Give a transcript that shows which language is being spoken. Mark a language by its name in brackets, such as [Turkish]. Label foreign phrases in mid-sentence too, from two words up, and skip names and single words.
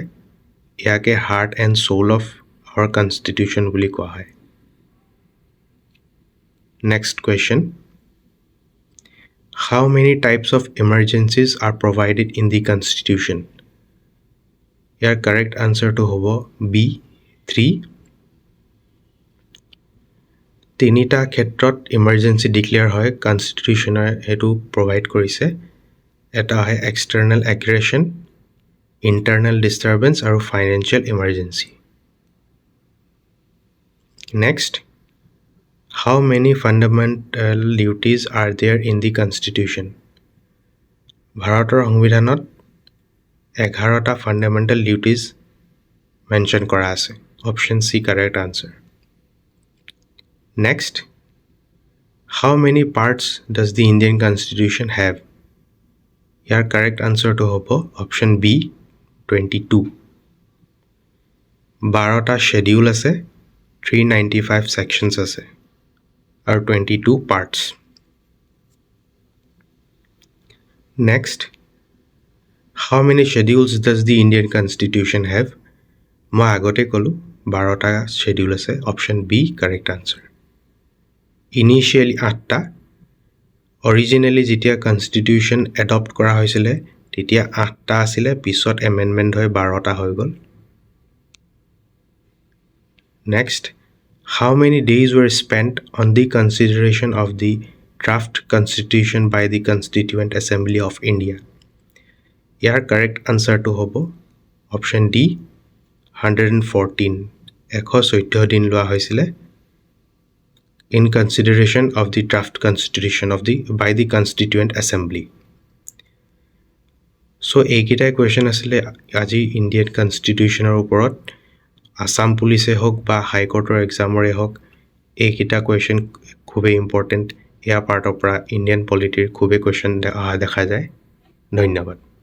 [English] Yake heart and soul of our constitution [Assamese] বুলি কোৱা হয়. [English] Next question. How many types of emergencies are provided in the Constitution? Your correct answer to hobo B. 3. [Assamese] তিনিটা ক্ষেত্ৰত [English] emergency declare হয় Constitution হেতু provide [Assamese] কৰিছে এটা হয় [English] external aggression, internal disturbance আৰু financial emergency. Next, how many fundamental duties are there in the Constitution? [Assamese] ভাৰতৰ সংবিধানত 11টা [English] fundamental duties [Assamese] mention কৰা আছে. [English] Option C correct answer. Next, how many parts does the Indian Constitution have? Your correct answer to hobo option B 22. [Assamese] 12টা schedule আছে 395 sections আছে [English] or 22 parts. Next, how many schedules does the Indian Constitution have? [Assamese] মই আগতে কলো 12টা schedule আছে [English] option B correct answer. [Assamese] Initially 8টা originally যেতিয়া [English] Constitution adopt [Assamese] কৰা হৈছিলে তেতিয়া 8টা আছিল পিছত amendment হৈ 12টা হৈ গল. [English] Next, how many days were spent on the consideration of the draft constitution by the Constituent Assembly of India? Your correct answer to hobo option D 114. 114 [Assamese] দিন লোৱা হৈছিলে [English] in consideration of the draft constitution by the Constituent Assembly. [Assamese] So এইকেইটা question asile আজি Indian Constitution ওপৰত Assam Police হওক বা [English] High Court exam [Assamese] হওক এইকেইটা question খুবেই important. ইয়াৰ পাৰ্টৰ পৰা Indian Polity খুবেই question দেখা যায়. ধন্যবাদ.